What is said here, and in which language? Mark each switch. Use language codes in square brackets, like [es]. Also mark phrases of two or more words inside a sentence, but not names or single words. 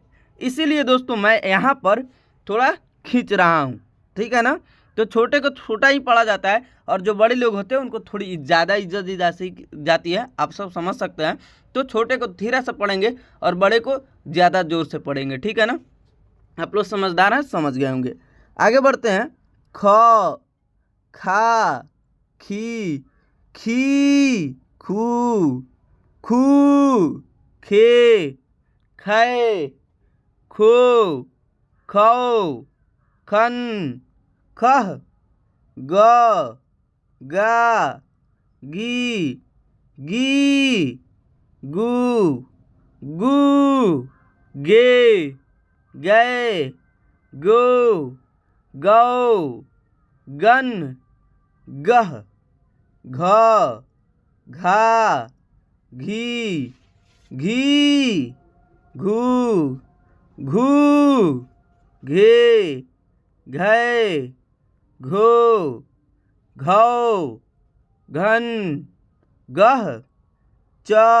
[hi] इसीलिए दोस्तों मैं यहाँ पर थोड़ा खींच रहा हूँ, ठीक है ना। तो छोटे को छोटा ही पढ़ा जाता है और जो बड़े लोग होते हैं उनको थोड़ी ज़्यादा इज्जत दी जाती है, आप सब समझ सकते हैं। तो छोटे को धीरे से पढ़ेंगे और बड़े को ज़्यादा जोर से पढ़ेंगे, ठीक है ना। आप लोग समझदार हैं, समझ गए होंगे। आगे बढ़ते हैं। ख, खा, खी, खू, खे, खे, खो, खौ, खन, खह, ग, गा, गी, गू, गे, गै, गो, गौ, गन, गह, घ, घा, घी, घू, घे, घै, घो, घौ, घन, गह, च,